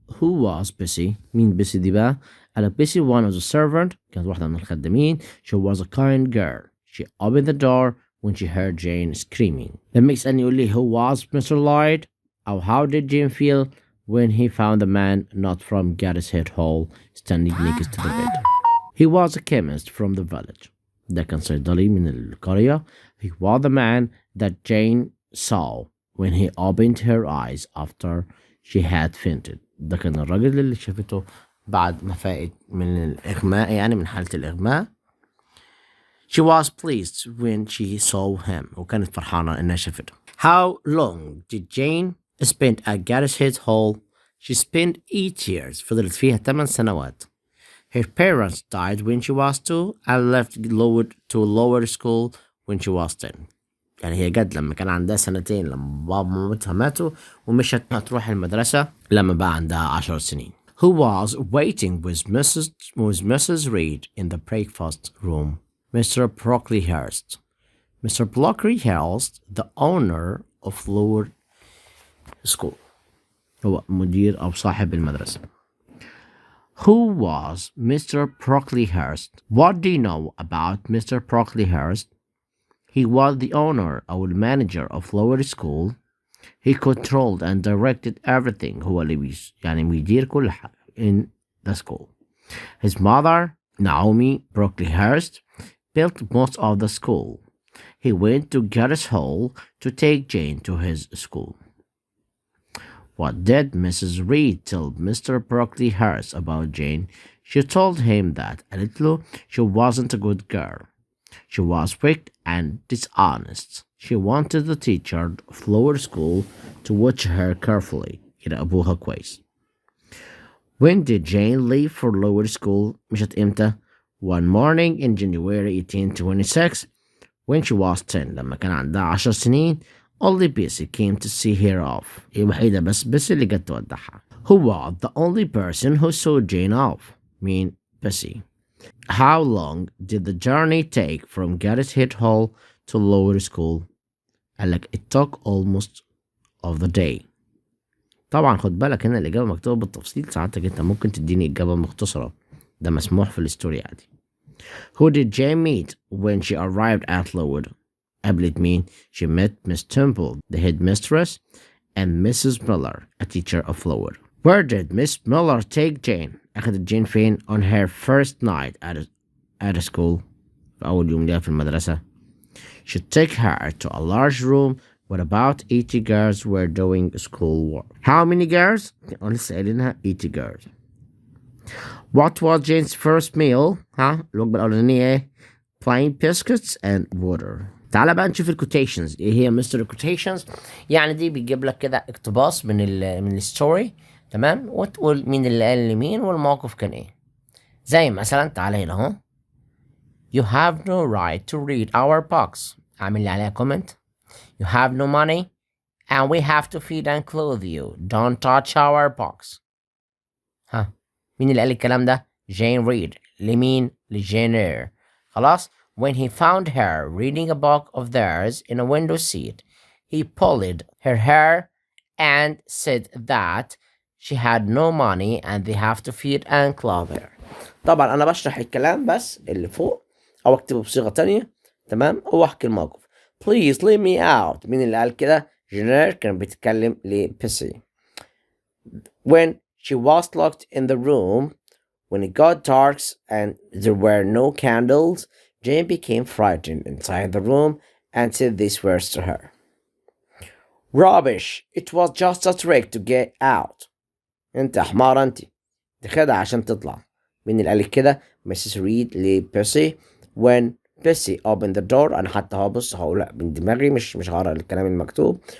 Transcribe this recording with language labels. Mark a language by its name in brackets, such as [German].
[English] Who was Pissy? [Arabic] مين Pissy دي بقى؟ قال Pissy [English] one of the servant. [Arabic] كانت واحدة من الخدامين. [English] She was a kind girl. She opened the door when she heard Jane screaming. [Arabic] لما يسألني يقول لي [English] who was Mr. Lloyd? أو how did Jane feel when he found a man not from Gateshead Hall standing next to the bed? He was a chemist from the village. [Arabic] ده كان صيدلي من القرية. [English] He was the man that Jane saw when he opened her eyes after she had fainted. [Arabic] ده كان الراجل اللي شافته بعد ما فاقت من الإغماء يعني من حالة الإغماء. [English] She was pleased when she saw him. [Arabic] وكانت فرحانة إنها شافته. [English] How long did Jane spend at Gateshead Hall? She spent 8 years. [Arabic] فضلت فيها 8 سنوات. [English] Her parents died when she was 2 and left to lower school when she was 10. [Arabic] يعني هي جت لما كان عندها 2 لما بابا ومامتها ماتوا ومشت تروح المدرسة لما بقى عندها 10 سنين. [English] Who was waiting with Mrs. Reed in the breakfast room? Mr. Brocklehurst. Mr. Brocklehurst, the owner of lower school. [Arabic] هو مدير أو صاحب المدرسة. [English] Who was Mr. Brocklehurst? What do you know about Mr. Brocklehurst? He was the owner or manager of lower school. He controlled and directed everything. [Arabic] هو اللي يعني بيدير كل حاجة [English] in the school. His mother, Naomi Brocklehurst, built most of the school. He went to Garris Hall to take Jane to his school. What did Mrs. Reed tell Mr. Brocklehurst about Jane? She told him that a little she wasn't a good girl. She was weak and dishonest. She wanted the teacher of lower school to watch her carefully. [Arabic] يراقبوها كويس. [English] When did Jane leave for lower school? [Arabic] مشت إمتى? [English] One morning in January 1826 when she was 10. [Arabic] لما كان عندها 10 سنين. [English] Only Bessie came to see her off. [Arabic] هي وحيدة بس Bessie اللي جت تودعها. [English] Who was the only person who saw Jane off? mean Bessie. How long did the journey take from Gateshead Hall to lower school? قالك it took almost of the day. [Arabic] طبعا خد بالك هنا الإجابة مكتوبة بالتفصيل. ساعتك انت ممكن تديني إجابة مختصرة. ده مسموح في الستوري عادي. [English] Who did Jane meet when she arrived at Lowood? [Arabic] قابلت مين؟ [English] She met Miss Temple, the headmistress, and Mrs. Miller, a teacher of Lowood. Where did Miss Miller take Jane? [Arabic] أخذت جين فين [English] on her first night at a school? [Arabic] في أول يوم ليها في المدرسة. [English] She took her to a large room where about 80 girls were doing schoolwork. How many girls? [Arabic] لسه قايلينها 80 girls. [English] What was Jane's first meal? [Arabic] الوجبة الأولانية إيه؟ [English] Plain biscuits and water. [Arabic] تعال بقى نشوف الكوتيشنز. ايه هي مستر الكوتيشنز؟ يعني دي بيجيب لك كده اقتباس من الستوري، تمام، وتقول مين اللي قال لمين والموقف كان ايه. زي مثلا تعال هنا اهو. [English] You have no right to read our books. [Arabic] اعمل لي عليها كومنت. [English] You have no money and we have to feed and clothe you. Don't touch our books. [Arabic] مين اللي قال الكلام ده؟ جين ريد. لمين؟ لجين اير. خلاص. [English] When he found her reading a book of theirs in a window seat, he pulled her hair and said that she had no money and they have to feed and clothe her. [Arabic] طبعا أنا بشرح الكلام بس اللي فوق أو أكتبه بصيغة تانية، تمام، أو أحكي الموقف. [English] Please leave me out. [Arabic] مين اللي قال كده؟ جينير كان بيتكلم لبيسي. [English] When she was locked in the room, when it got dark and there were no candles, Jane became frightened inside the room and said these words to her. Rubbish! It was just a trick to get out. [Arabic] انت حمار انت. دي خدعة عشان تطلع. مين اللي قال كده؟ Mrs. Reed لبيسي. [English] When Bessie opened the door، [Arabic] أنا حتى هقول من دماغي مش هقرأ الكلام المكتوب.